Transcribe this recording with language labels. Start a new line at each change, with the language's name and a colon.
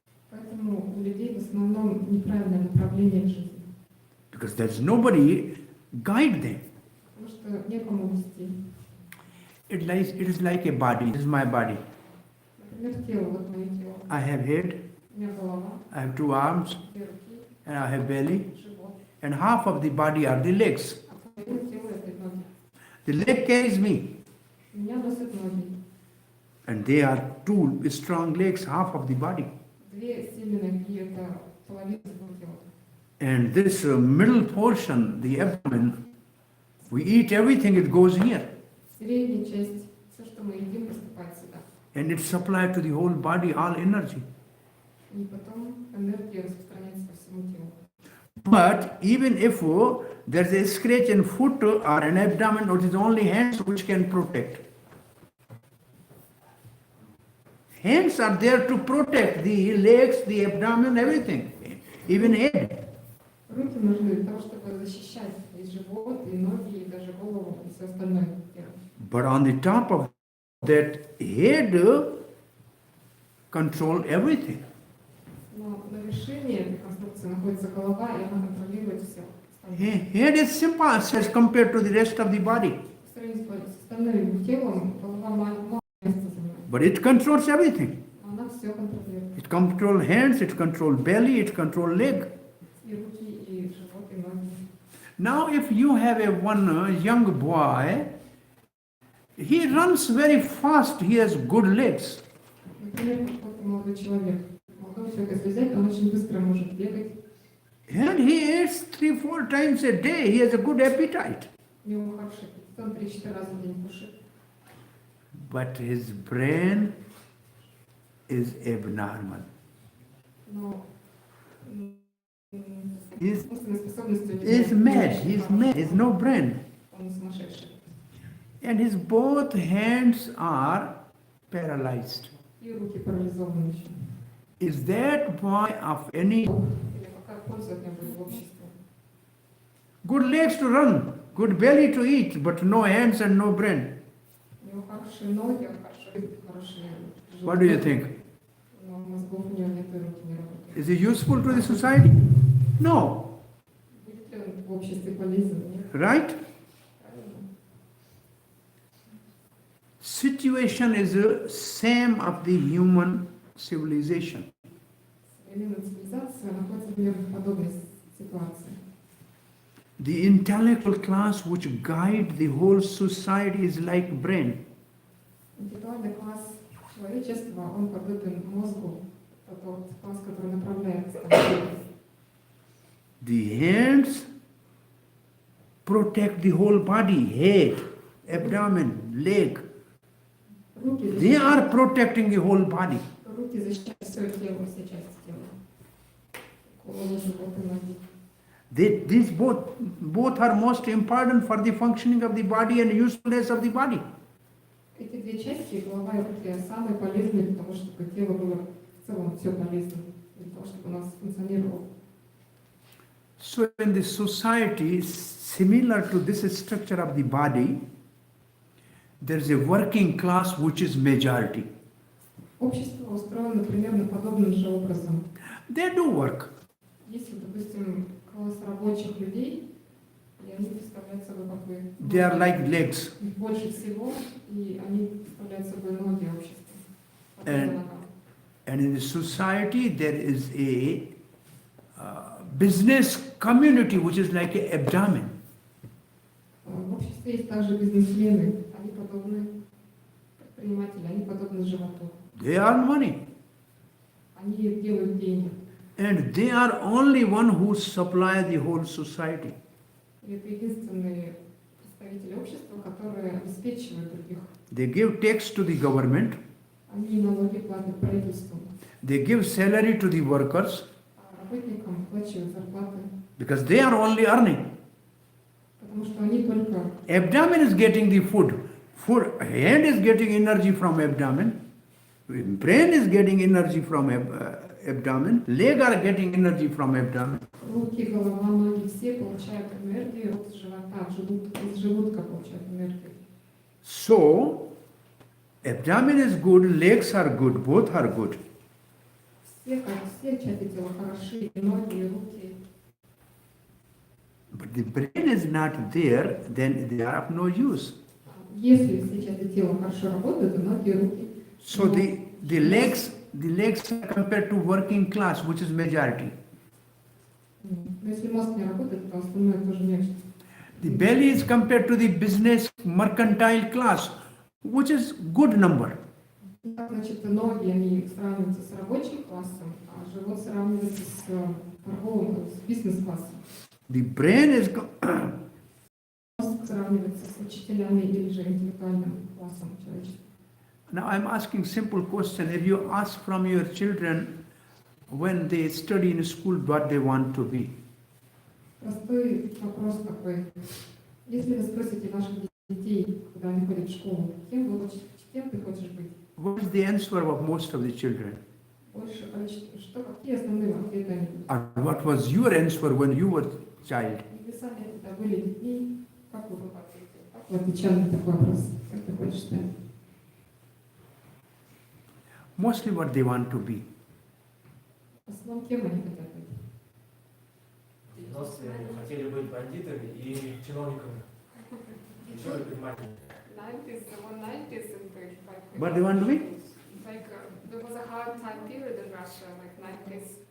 Russian: Поэтому у людей в основном неправильное направление жизни.
English: Because there's nobody guide them.
Russian: Потому что некому вести.
English: It is like a body. This is my body.
Russian: Например, тело, вот мое тело.
English: I have head,
Russian: У меня голова,
English: I have two arms,
Russian: две руки,
English: and I have belly,
Russian: живот.
English: and half of the body are the legs.
Russian: А половина тела это ноги.
English: The leg carries me,
Russian: Меня носят ноги.
English: and they are two strong legs, half of the body.
Russian: Две сильные ноги это половина всего тела.
English: And this middle portion, the abdomen, we eat everything, it goes here.
Russian: Средняя часть, все, что мы едим, поступает сюда.
English: And it supplies to the whole body all energy.
Russian: И потом энергия распространяется по всему телу.
English: But even if there's a scratch in foot or an abdomen, it is only hands which can protect. Hands are there to protect the legs, the abdomen, everything, even head.
Russian: Руки нужны для того, чтобы защищать и живот, и ноги, и даже голову, и все остальное тело.
English: But on the top of that head, control everything.
Russian: Но на вершине этой конструкции находится голова, и она контролирует все.
English: Head is simple as compared to the rest of the body.
Russian: По сравнению с остальным телом, голова мало места занимает.
English: But it controls everything.
Russian: Но она все контролирует.
English: It controls hands, it controls belly, it controls leg.
Russian: И руки, и живот, и ноги.
English: Now if you have one young boy, he runs very fast, he has good legs.
Russian: Например, какой-то молодой человек. Молодого человека, если взять, он очень быстро может бегать.
English: And he eats 3-4 times a day, he has a good appetite.
Russian: У него хороший аппетит, он 3-4 раза в день кушает.
English: But his brain is abnormal.
Russian: Но
English: He's
Russian: умственные способности у него
English: he's mad, he's no brain.
Russian: Он сумасшедший.
English: And his both hands are paralyzed.
Russian: И руки парализованы еще.
English: Is that boy of any
Russian: Или какая польза от него будет в обществе?
English: good legs to run, good belly to eat, but no hands and no brain?
Russian: У него хорошие ноги, хорошие живот.
English: What do you think?
Russian: Но мозгов у него нет, и руки не работают.
English: Is he useful to the society? No,
Russian: Будет ли он в обществе полезен? Нет.
English: right?
Russian: Правильно.
English: Situation is the same of the human civilization.
Russian: Современная цивилизация находится примерно в подобной ситуации.
English: The intellectual class which guide the whole society is like brain.
Russian: Интеллектуальный класс Человечество, он подобен мозгу, это тот класс, который направляет стратегию.
English: The hands protect the whole body, head, abdomen, leg.
Russian: Руки
English: They are
Russian: защищают,
English: protecting the whole body.
Russian: руки защищают все тело, все части тела. Голову, живот и ноги.
English: These both are most important for the functioning of the body and usefulness of the body.
Russian: Эти две части, голова и руки, самые полезные для того, чтобы тело было в целом все полезно, для того, чтобы у нас функционировало.
English: So in the society, similar to this structure of the body, there is a working class which is majority.
Russian: Общество устроено примерно подобным же образом.
English: They do work.
Russian: Если, допустим, класс рабочих людей, и они представляют собой как бы...
English: They are like legs.
Russian: Их больше всего, и они представляют собой ноги общества.
English: And in the society, there is a business community which is like an abdomen.
Russian: В обществе есть также бизнесмены, они подобны предприниматели, они подобны животу.
English: They earn money.
Russian: Они делают деньги.
English: And they are only one who supply the whole society.
Russian: И это единственные представители общества, которые обеспечивают других.
English: They give tax to the government.
Russian: Они налоги платят правительству.
English: They give salary to the workers
Russian: А работникам выплачивают зарплаты.
English: because they are only earning.
Russian: Потому что они только...
English: Abdomen is getting the food. Hand is getting energy from abdomen. Brain is getting energy from abdomen. Leg are getting energy from abdomen.
Russian: Руки, голова, ноги, все получают энергию от живота, из желудка получают энергию.
English: So, abdomen is good, legs are good, both are good.
Russian: Все части тела хороши, и ноги, и руки.
English: But the brain is not there, then they are of no use.
Russian: Если все части тела хорошо работают, то ноги, и руки.
English: So the legs are compared to working class, which is majority.
Russian: Но если мозг не работает, то остальное тоже нечто.
English: The belly is compared to the business mercantile class, which is good number.
Russian: Значит, ноги, они сравниваются с рабочим классом, а живот сравнивается с торговым, с бизнес-классом.
English: The brain is
Russian: Мозг сравнивается с учителями или же интеллектуальным классом человечества.
English: Now I'm asking simple question. If you ask from your children when they study in school what they want to be,
Russian: Простой вопрос такой. Если вы спросите ваших детей, когда они ходят в школу, кем ты хочешь быть?
English: what is the answer of most of the children?
Russian: Больше количество, какие основные ответы они будут?
English: Or what was your answer when you were child?
Russian: Вы сами когда были детьми, как вы ответили? Как вы отвечали на такой вопрос? Как ты хочешь стать?
English: Mostly what they want to be.
Russian: В основном, кем они хотят быть? В 90-е они хотели быть бандитами и чиновниками. Еще предпринимателями.
English: 90s, the 190s, and like What they want to be? like there was a hard time period in Russia, like 90s.